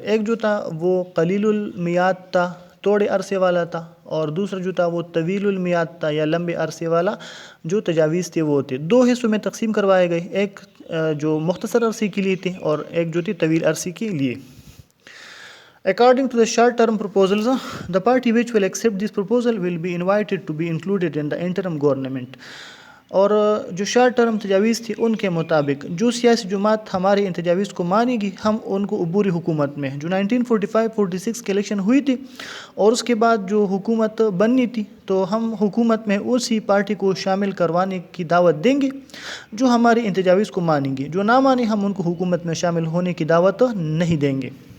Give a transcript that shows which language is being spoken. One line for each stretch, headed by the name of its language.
Urdu: ایک جو تھا وہ قلیل المیعاد تھا، تھوڑے عرصے والا تھا، اور دوسرا جو تھا وہ طویل المیعاد تھا یا لمبے عرصے والا جو تجاویز تھے وہ تھے. 2 حصوں میں تقسیم کروائے گئے، ایک جو مختصر عرصے کے لیے تھے اور ایک جو تھی طویل عرصے کے لیے.
English: According to the short-term proposals, the party which will accept this proposal will be invited to be included in the interim government.
Urdu: اور جو شارٹ ٹرم تجاویز تھی ان کے مطابق جو سیاسی جماعت ہماری ان تجاویز کو مانے گی ہم ان کو عبوری حکومت میں جو 1945-46 کے الیکشن ہوئی تھی اور اس کے بعد جو حکومت بننی تھی تو ہم حکومت میں اسی پارٹی کو شامل کروانے کی دعوت دیں گے جو ہماری ان تجاویز کو مانیں گے. جو نہ مانیں ہم ان کو حکومت میں شامل ہونے کی دعوت نہیں دیں گے.